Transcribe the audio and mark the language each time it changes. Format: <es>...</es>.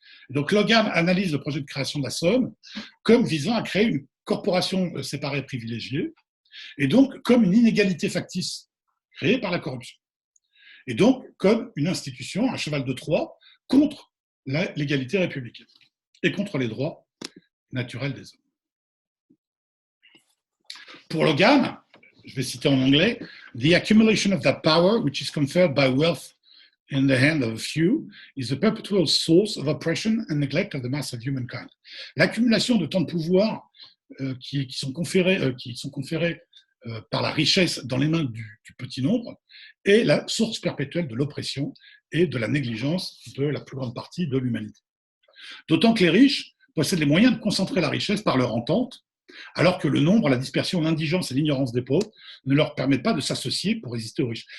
<fr>Et donc Logan analyse le projet de création de la Somme comme visant à créer une corporation séparée privilégiée, et donc comme une inégalité factice créée par la corruption. Et donc comme une institution, un cheval de Troie, contre l'égalité républicaine et contre les droits naturels des hommes. Pour Logan, je vais citer en anglais,</fr> <en>the accumulation of that power which is conferred by wealth in the hand of a few is the perpetual source of oppression and neglect of the mass of humankind.</en> <fr>L'accumulation de tant de pouvoirs qui sont conférés par la richesse dans les mains du petit nombre est la source perpétuelle de l'oppression et de la négligence de la plus grande partie de l'humanité. D'autant que les riches possèdent les moyens de concentrer la richesse par leur entente, alors que le nombre, la dispersion, l'indigence et l'ignorance des pauvres ne leur permettent pas de s'associer pour résister aux riches.</fr>